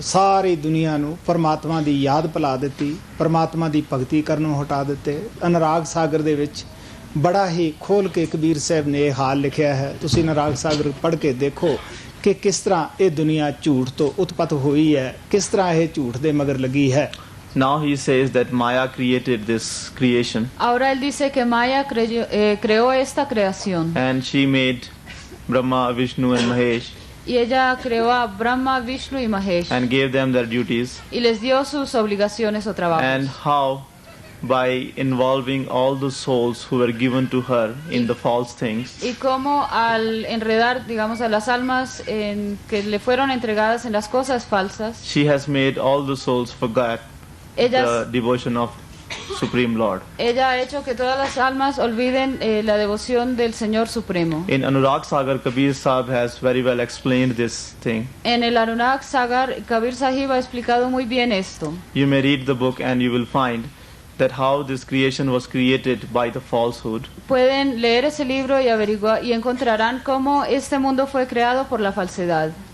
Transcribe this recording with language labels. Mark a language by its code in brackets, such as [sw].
[pa] ਸਾਰੀ ਦੁਨੀਆ ਨੂੰ ਪਰਮਾਤਮਾ ਦੀ ਯਾਦ ਭੁਲਾ ਦਿੱਤੀ, ਪਰਮਾਤਮਾ ਦੀ ਭਗਤੀ ਕਰਨੋਂ ਹਟਾ ਦਿੱਤੇ। ਅਨੁਰਾਗ ਸਾਗਰ ਦੇ ਵਿੱਚ ਬੜਾ ਹੀ ਖੋਲ ਕੇ ਕਬੀਰ ਸਾਹਿਬ ਨੇ ਇਹ ਹਾਲ ਲਿਖਿਆ ਹੈ। ਤੁਸੀਂ ਅਨੁਰਾਗ ਸਾਗਰ ਪੜ੍ਹ ਕੇ ਦੇਖੋ ਕਿ ਕਿਸ ਤਰ੍ਹਾਂ ਇਹ ਦੁਨੀਆ ਝੂਠ ਤੋਂ ਉਤਪਤ ਹੋਈ ਹੈ, ਕਿਸ ਤਰ੍ਹਾਂ ਇਹ ਝੂਠ ਦੇ ਮਗਰ ਲੱਗੀ ਹੈ। [en] Now he says that Maya created this creation. [es] Ahora él dice que Maya creó esta creación. [en] And she made Brahma, Vishnu and Mahesh. [es] Y ella creó a Brahma, Vishnu y Mahesh. [en] And gave them their duties. [es] Y les dio sus obligaciones o trabajos. [en] And how by involving all the souls who were given to her in the false things. [es] Y cómo al enredar, digamos, a las almas que le fueron entregadas en las cosas falsas. [en] She has made all the souls forget the devotion of Supreme Lord. [es] Ella ha hecho que todas las almas olviden la devoción del Señor Supremo. [en] In Anurag Sagar, Kabir Sahab has very well explained this thing. [es] En el Anurag Sagar, Kabir Sahib ha explicado muy bien esto. [en] You may read the book and you will find that how this creation was created by the falsehood. [es] Pueden leer ese libro y averiguar y encontrarán cómo este mundo fue creado por la falsedad.